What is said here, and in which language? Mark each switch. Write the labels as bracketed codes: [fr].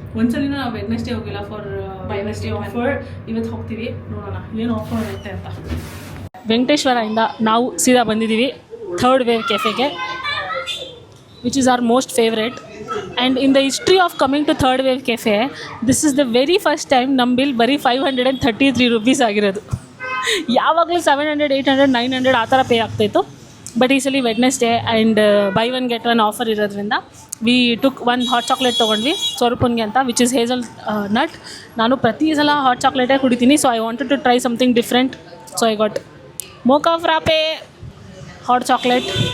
[kn] ಒಂದ್ಸಲಿನ ನಾವು ವೆಡ್ನೆಸ್ಡೇ ಹೋಗಿಲ್ಲ for Wednesday offer. ಇವತ್ತು ಹೋಗ್ತೀವಿ, ನೋಡೋಣ ಏನು ಆಫರ್ ಇರುತ್ತೆ ಅಂತ. ವೆಂಕಟೇಶ್ವರದಿಂದ ನಾವು ಸೀದಾ ಬಂದಿದ್ದೀವಿ third wave ಕೆಫೆಗೆ, [en] which is our most favorite. And in the history of coming to third wave cafe, this is the very first time [kn] ನಮ್ಮ ಬಿಲ್ ಬರೀ 533 rupees ಆಗಿರೋದು. ಯಾವಾಗಲೂ 700, 800, 900 ಆ ಥರ ಪೇ ಆಗ್ತಾಯಿತ್ತು. ಬಟ್ ಈ ಸಲ Wednesday and by one get one offer ಇರೋದ್ರಿಂದ ವಿ ಟುಕ್ ಒಂದು ಹಾಟ್ ಚಾಕ್ಲೇಟ್ ತೊಗೊಂಡ್ವಿ ಸ್ವರೂಪನ್ಗೆ ಅಂತ, [en] Which is hazelnut. [kn] ನಾನು ಪ್ರತಿ ಸಲ ಹಾಟ್ ಚಾಕ್ಲೇಟೇ ಕುಡಿತೀನಿ, [en] So I wanted to try something different. So I got mocha frappe hot chocolate.